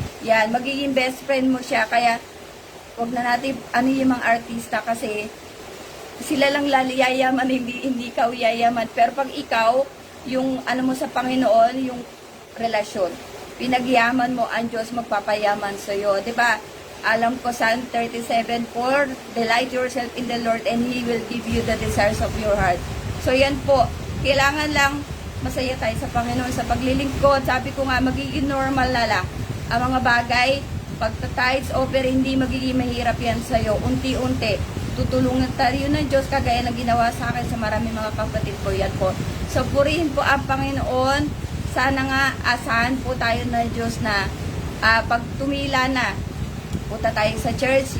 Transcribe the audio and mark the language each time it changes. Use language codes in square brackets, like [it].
[tl] Yan, magiging best friend mo siya, kaya wag na natin, yung mga artista, kasi sila lang yayaman, hindi ikaw yayaman. Pero pag ikaw, yung mo sa Panginoon, yung relasyon, pinagyaman mo, ang Diyos magpapayaman sa'yo. Diba? Alam ko, [en] Psalm 37:4, delight yourself in the Lord and He will give you the desires of your heart. [tl] So yan po, kailangan lang masaya tayo sa Panginoon sa paglilingkod. Sabi ko nga, magiging normal na lang ang mga bagay. Pagta-tithes, offer, hindi magiging mahirap yan sa'yo. Unti-unti, tutulungan tayo ng Diyos kagaya ng ginawa sa akin sa marami mga kapatid ko. Yan po. So, purihin po ang Panginoon. Sana nga, asahan po tayo ng Diyos na pag tumila na, punta tayo sa church.